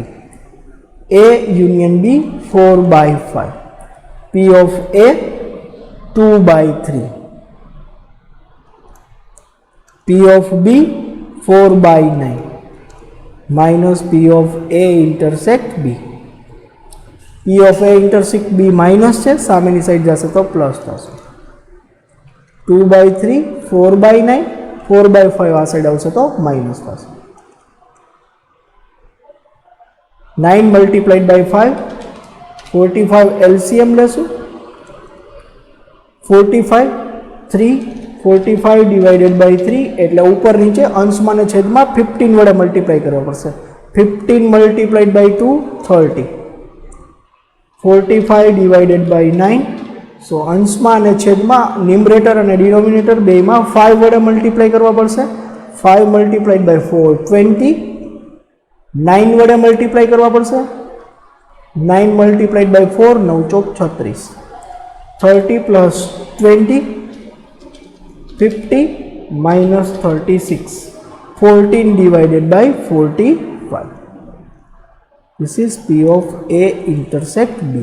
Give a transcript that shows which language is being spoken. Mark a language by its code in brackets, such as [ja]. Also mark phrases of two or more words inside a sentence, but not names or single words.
[en] A union B 4 by 5, P of A 2 by 3, P of B 4 by 9 minus P of A intersect B. P of A intersect B [gu] minus છે, સામેની સાઈડ જશે તો પ્લસ થશે. 2 by 3 4 by 9, 4 by 5 આ સાઈડ આવશે તો માઇનસ થશે. [en] 9 multiplied by 5, 45 LCM લેશું. [gu] 45 3, [en] 45 divided by 3 [gu] એટલે ઉપર નીચે અંશમાં ને છેદમાં 15 વડે મલ્ટીપ્લાય કરવા પડશે. [en] 15 multiplied by 2 30, 45 divided by 9. [gu] સો અંશમાં અને છેદમાં ન્યુમરેટર અને ડિનોમિનેટર બેમાં 5 વડે મલ્ટીપ્લાય કરવા પડશે. [en] 5 multiplied by 4 [gu] 20, 9 વડે મલ્ટીપ્લાય કરવા પડશે. [en] 9 multiplied by 4 9 ચોક 36, 30 plus 20 50 minus 36, 14 divided by 45. This is P of A intersect B.